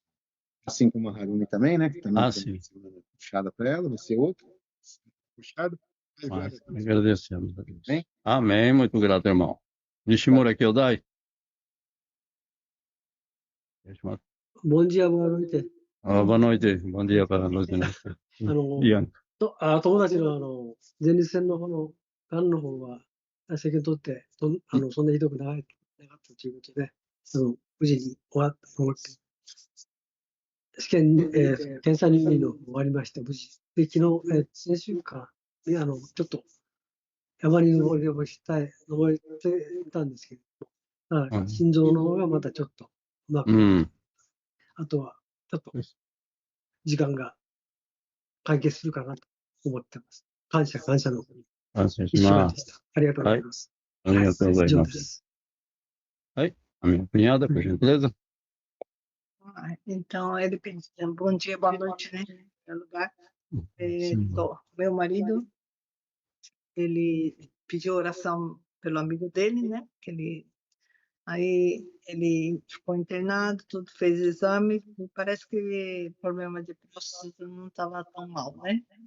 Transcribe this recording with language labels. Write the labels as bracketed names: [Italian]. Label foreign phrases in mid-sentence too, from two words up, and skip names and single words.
[Portuguese] Assim como a Harumi também, né? Que também tem uma semana puxada para ela, vai ser outra puxada. Mas agradecemos a Deus. Amém? Amém, muito grato, irmão. Nishimura Kyodai. Bom dia, boa noite. Boa noite. Bom dia para nós. Ian. [Japanese] 友達の前立腺の方のがんの方は、世間取って、そんなひどくなかったということで、無事に終わって、試験、検査入院の終わりまして、無事。で、昨日、先週間、ちょっと山に登りをしたい、登っていたんですけど、心臓の方がまたちょっとうまく、あとは、ちょっと時間が解決するかなと思ってます。感謝の一週間でした。ありがとうございます。ありがとうございます。 [Portuguese] はい。A minha cunhada, por gentileza. Então, ele pediu bom dia, boa noite, né? No lugar. Meu marido, ele pediu oração pelo amigo dele, né? Aí ele ficou internado, tudo, fez exame, e parece que o problema de próstata não estava tão mal, né?